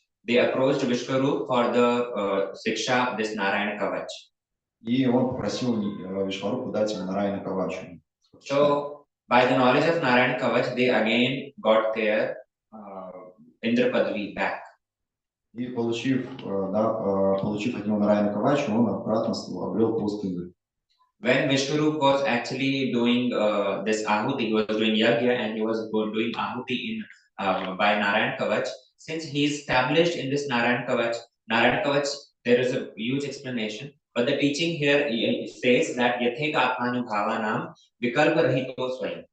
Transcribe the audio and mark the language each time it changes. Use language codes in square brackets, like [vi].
[en] They approached Vishwarup for the Siksha of this Narayana Kavach. [ru] И он попросил Вишварупу дать ему Нараяна Кавачу. [en] So, by the knowledge of Narayana Kavach, they again got their Indra Padvi back. [ru] И получив от него Нараяна Кавачу, он обратно обрел пост Индры. [en] When Vishwarup was actually doing this Ahuti, he was doing Yagya, and he was doing Ahuti in by Narayan Kavach. Since he is established in this Narayan Kavach, there is a huge explanation. But the teaching here says that [sa] Yathek Atmanubhavanam Vikalpa Rahito Swayam.